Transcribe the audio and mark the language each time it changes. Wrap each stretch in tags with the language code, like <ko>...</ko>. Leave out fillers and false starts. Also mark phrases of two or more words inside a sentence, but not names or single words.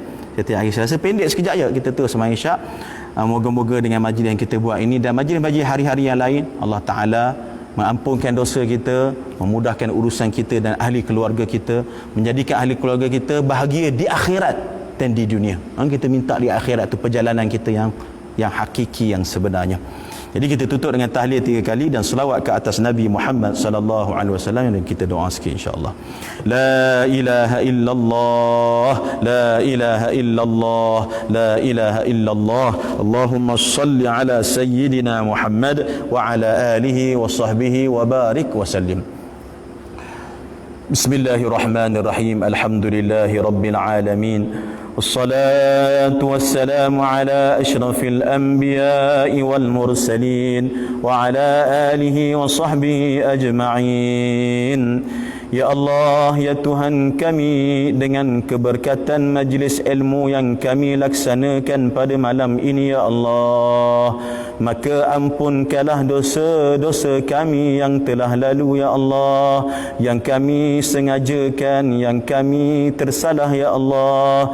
<ms>Setiap hari Selasa, pendek sekejap je kita terus sembahyang Isyak. Moga-moga dengan majlis yang kita buat ini dan majlis-majlis hari-hari yang lain, Allah Taala mengampunkan dosa kita, memudahkan urusan kita dan ahli keluarga kita, menjadikan ahli keluarga kita bahagia di akhirat dan di dunia. Kita minta di akhirat tu perjalanan kita yang hakiki, yang sebenarnya. Jadi kita tutup dengan tahlil 3 kali dan selawat ke atas Nabi Muhammad</ms> <ar>صلى الله عليه وسلم,</ar> <ms>dan kita doa sikit</ms> <ar>إن شاء الله. لا إله إلا الله، لا إله إلا الله، لا إله إلا الله. اللهم صل على سيدنا محمد وعلى آله وصحبه وبارك وسلم. بسم الله الرحمن الرحيم. الحمد لله رب العالمين. والصلاة والسلام على أشرف الأنبياء والمرسلين وعلى آله وصحبه أجمعين. يا الله,</ar> <ms>ya Tuhan kami, dengan keberkatan majlis ilmu yang kami laksanakan pada malam ini,</ms> <ar>يا الله,</ar> <ms>maka ampunkanlah dosa-dosa kami yang telah lalu,</ms> <ar>يا الله,</ar> <ms>yang kami sengajakan, yang kami tersalah,</ms> <ar>يا الله.</ar>